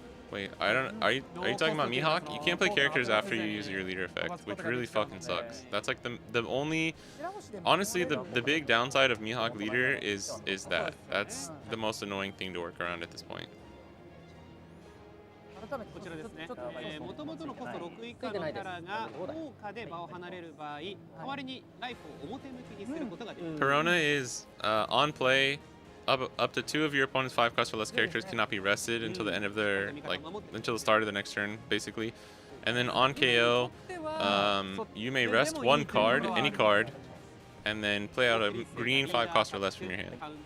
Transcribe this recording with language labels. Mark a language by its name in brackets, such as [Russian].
[English] Wait, I don't. Are you talking about Mihawk? You can't play characters after you use your leader effect, which really fucking sucks. That's like the only. Honestly, the big downside of Mihawk leader is that. That's the most annoying thing to work around at this point. [Japanese] こちらですね。ちょっと元々のコスト6以下のキャラが効果で場を離れる場合、代わりにライフを表向きにすることができる。 [English] Perona is on play. Up to 2 of your opponent's 5 cost or less characters cannot be rested until the end of their until the start of the next turn, basically. And then on KO, you may rest 1 card, any card, and then play out a green 5 cost or less from your hand.